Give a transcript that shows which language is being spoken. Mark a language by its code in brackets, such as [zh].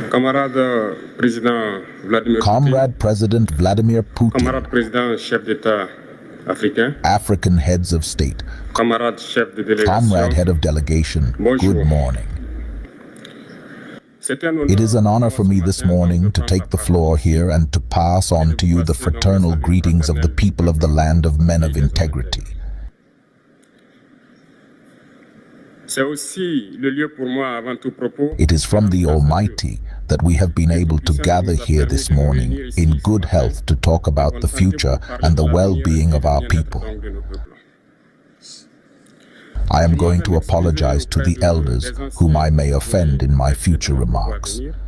[en] Comrade President Vladimir Putin, [fr] Camarade Président Chef d'État africain, [en] African heads of state, [fr] Camarade Chef de [en] Comrade Head of Delegation, [fr] Bonjour. [en] good morning. It is an honor for me this morning to take the floor here and to pass on to you the fraternal greetings of the people of the land of men of integrity. [fr] C'est aussi le lieu pour moi avant tout propos. [en] It is from the Almighty that we have been able to gather here this morning in good health to talk about the future and the well-being of our people. I am going to apologize to the elders whom I may offend in my future remarks.